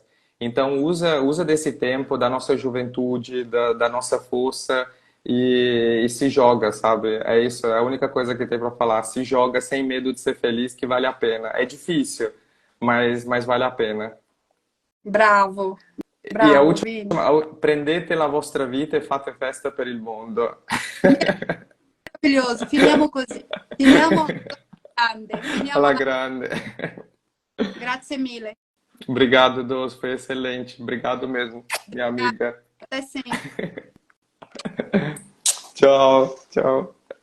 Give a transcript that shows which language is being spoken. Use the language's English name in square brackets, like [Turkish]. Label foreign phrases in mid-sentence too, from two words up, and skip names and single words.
[Portuguese] Então, usa desse tempo, da nossa juventude, da nossa força e se joga, sabe? É isso, é a única coisa que tem para falar. Se joga sem medo de ser feliz, que vale a pena. É difícil, mas vale a pena. [Italian] Bravo, [Portuguese] E a [Italian] bravo, [Portuguese] última, Vini. [Italian] prendete la vostra vita e fate festa per il mondo. Maravilhoso. Finiamo così. Finiamo grande. Finiamo Alla la... grande. Grazie mille. [Portuguese] Obrigado, Doce, foi excelente. Obrigado mesmo, minha amiga. Até sempre. Tchau, tchau.